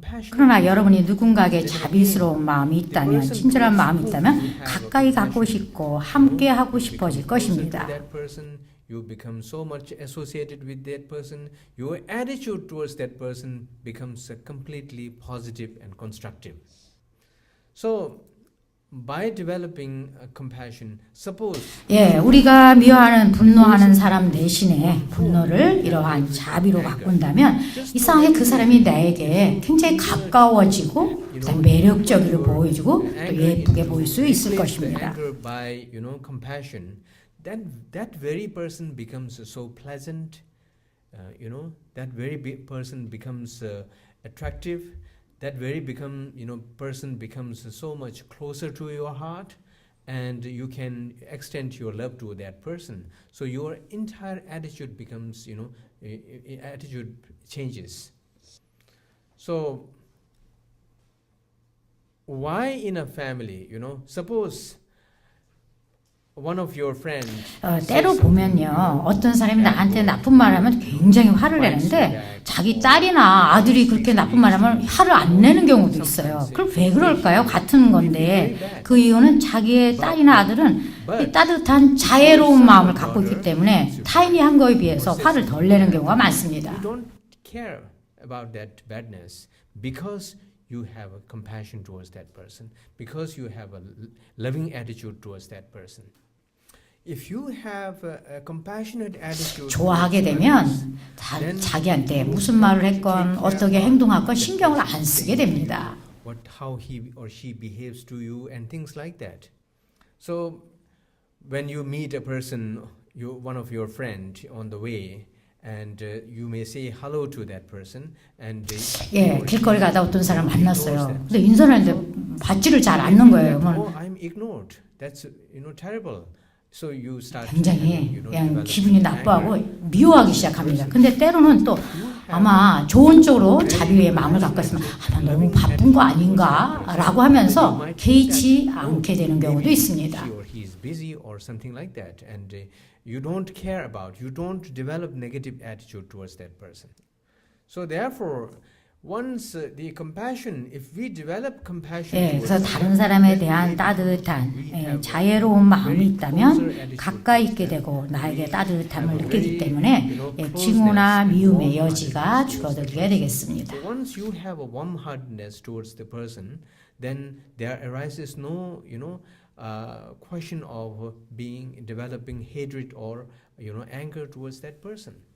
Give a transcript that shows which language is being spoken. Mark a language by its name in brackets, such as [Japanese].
[Korean] 그러나 여러분이 누군가에게 자비스러운 마음이 있다면, 친절한 마음이 있다면 가까이 가고 싶고 함께 하고 싶어질 것입니다. [English] You become so much associated with that person, your attitude towards that person becomes completely positive and constructive. So, by developing compassion, suppose [Korean] 우리가 미워하는 분노하는 사람 대신에 분노를 이러한 자비로 바꾼다면 이상하게 그 사람이 나에게 굉장히 가까워지고 매력적으로 보여지고 또 예쁘게 보일 수 있을 것입니다. [English] By compassion, that very person becomes so pleasant, that very person becomes attractive, that very person becomes so much closer to your heart, and you can extend your love to that person. So your entire attitude becomes, attitude changes. So why in a family, suppose one of your friends [Korean] 때로 보면요, 어떤 사람이 나한테 나쁜 말하면 굉장히 화를 내는데 자기 딸이나 아들이 그렇게 나쁜 말하면 화를 안 내는 경우도 있어요. 그럼 왜 그럴까요? 같은 건데 그 이유는 자기의 딸이나 아들은 이 따뜻한 자애로운 마음을 갖고 있기 때문에 타인이 한 거에 비해서 화를 덜 내는 경우가 많습니다. [English] You don't care about that badness because you have a compassion towards that person, because you have a loving attitude towards that person. If you have a compassionate attitude, [Korean] 좋아하게 되면 자기한테 무슨 말을 했건 어떻게 행동할건 신경을 안 쓰게 됩니다. [English] how he or she behaves to you and things like that. So when you meet a person, one of your friend on the way, and you may say hello to that person, and [Korean] 길거리 가다 어떤 사람 만났어요. 근데 인사하는데 받지를 잘 않는 거예요. [English] Oh, I'm ignored. That's terrible. So you start [Korean] 굉장히 [English] you know, [Korean] 그냥 [English] develop [Korean] 기분이 나빠하고 [English] anger. [Korean] 미워하기 시작합니다. 근데 때로는 또 아마 좋은 쪽으로 자비의 마음을 갖고 있으면 나 너무 바쁜 거 아닌가? 라고 하면서 개의치 않게 되는 경우도 있습니다. [English] He or he is busy or something like that, and you don't care about, you don't develop negative attitude towards that person. So therefore, once the compassion, if we develop compassion, [Korean] 예, 그래서 다른 사람에 대한 따뜻한 자애로운 마음이 있다면 가까이 있게 되고 나에게 따뜻함을 느끼기 때문에 징후나 미움의 여지가 줄어들게 되겠습니다. [English] So once you have a warm-heartedness towards the person, then there arises no, question of developing hatred or anger towards that person.